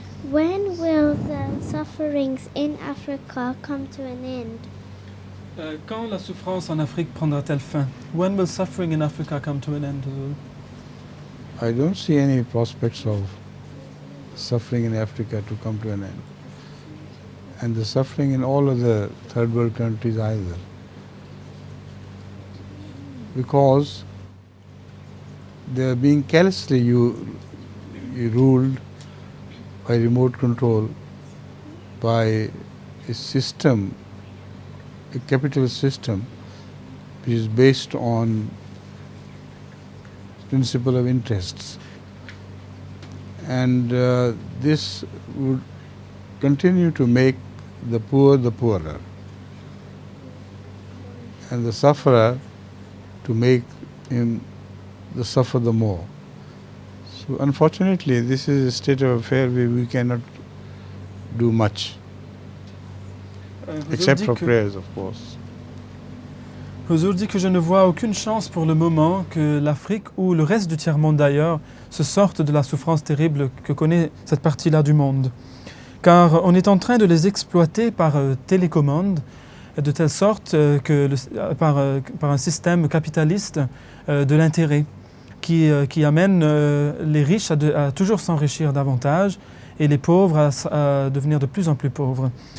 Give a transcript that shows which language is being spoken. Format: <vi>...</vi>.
<en>When will the sufferings in Africa come to an end?</en> <fr>Quand la souffrance en Afrique prendra-t-elle fin?</fr> <en>When will suffering in Africa come to an end? I don't see any prospects of suffering in Africa to come to an end. And the suffering in all of the third world countries either. Because they are being carelessly ruled by remote control, by a system, a capital system, which is based on principle of interests. And this would continue to make the poor the poorer and the sufferer to make him the suffer the more. So unfortunately, this is a state of affair where we cannot do much, except for prayers, of course.</en> <fr>Huzour dit que je ne vois aucune chance pour le moment que l'Afrique ou le reste du tiers-monde d'ailleurs se sortent de la souffrance terrible que connaît cette partie-là du monde. Car on est en train de les exploiter par télécommande, de telle sorte que par un système capitaliste de l'intérêt qui amène les riches à toujours s'enrichir davantage et les pauvres à devenir de plus en plus pauvres.</fr>